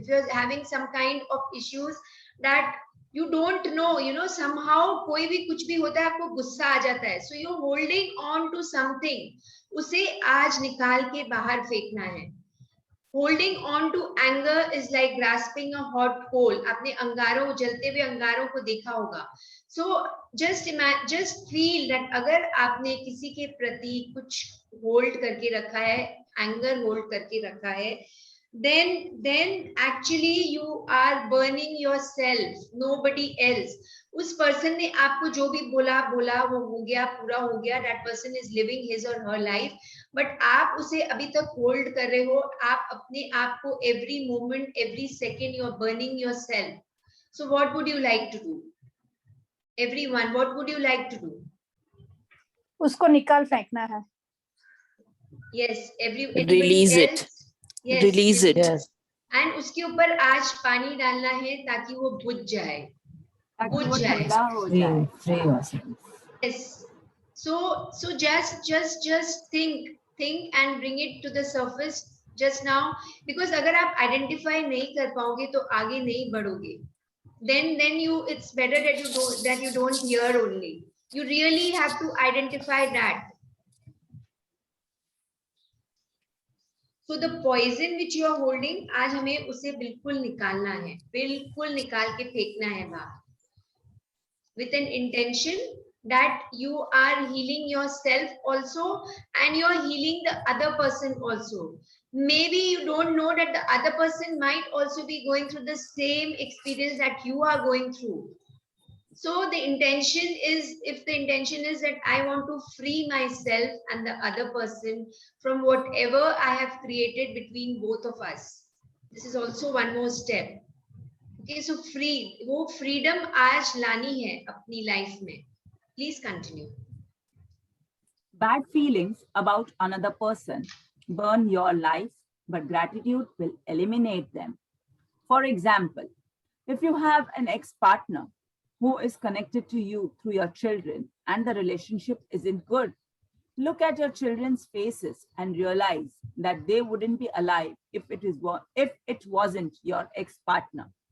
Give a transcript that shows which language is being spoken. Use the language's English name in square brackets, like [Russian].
[English] If you're having some kind of issues that you don't know, you know, somehow [Hindi] कोई भी कुछ भी होता है आपको गुस्सा आ जाता है, [English] so you're holding on to something, [Hindi] उसे आज निकाल के बाहर फेंकना है. [English] Holding on to anger is like grasping a hot coal. [Hindi] आपने अंगारों, जलते हुए अंगारों को देखा होगा. [English] So just feel that [Hindi] अगर आपने किसी के प्रति कुछ hold करके रखा है, anger hold करके रखा है, [English] then actually you are burning yourself, nobody else. [Hindi] उस person ने आपको जो भी बोला वो हो गया, पूरा हो गया, [English] that person is living his or her life, [Hindi] but आप उसे अभी तक hold कर रहे हो, आप अपने आप को [English] every moment, every second you are burning yourself. So what would you like to do? Everyone, what would you like to do? [Hindi] उसको निकाल फेंकना है. [English] Yes, Release else? it. Yes, Release it. Yes. [Hindi] and उसके ऊपर आज पानी डालना है ताकि वो बुझ जाए. ताकि वो जाए. ठंडा हो जाए. [English] Free yourself. Yes. So just think and bring it to the surface just now, because [Hindi] अगर आप identify नहीं कर पाओगे तो आगे नहीं बढ़ोगे. [English] Then it's better that you don't hear only. You really have to identify that. So the poison which you are holding, [Hindi] आज हमें उसे बिल्कुल निकालना है, बिल्कुल निकाल के फेंकना है बाहर. [English] With an intention that you are healing yourself also, and you are healing the other person also. Maybe you don't know that the other person might also be going through the same experience that you are going through. So the intention is, if the intention is that I want to free myself and the other person from whatever I have created between both of us. This is also one more step. [Hindi] Okay, so वो freedom आज लानी है अपनी life में. [English] Please continue. Bad feelings about another person burn your life, but gratitude will eliminate them. For example, if you have an ex-partner who is connected to you through your children and the relationship isn't good, look at your children's faces and realize that they wouldn't be alive if it wasn't your ex-partner.